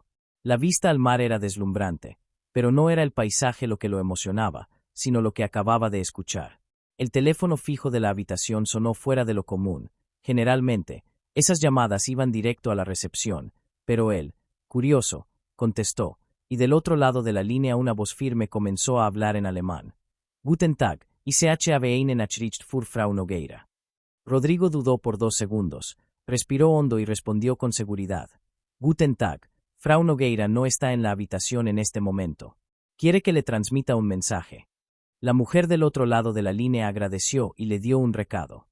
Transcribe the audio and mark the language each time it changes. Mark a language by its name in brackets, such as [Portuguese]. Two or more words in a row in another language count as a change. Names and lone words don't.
[Spanish] La vista al mar era deslumbrante, pero no era el paisaje lo que lo emocionaba, sino lo que acababa de escuchar. El teléfono fijo de la habitación sonó fuera de lo común. Generalmente, esas llamadas iban directo a la recepción, pero él, curioso, contestó, y del otro lado de la línea una voz firme comenzó a hablar en alemán. [German] Guten Tag, ich habe eine Nachricht für Frau Nogueira. [Spanish] Rodrigo dudó por 2 segundos, respiró hondo y respondió con seguridad. [German] Guten Tag, [Spanish] Frau Nogueira no está en la habitación en este momento. Quiere que le transmita un mensaje. La mujer del otro lado de la línea agradeció y le dio un recado.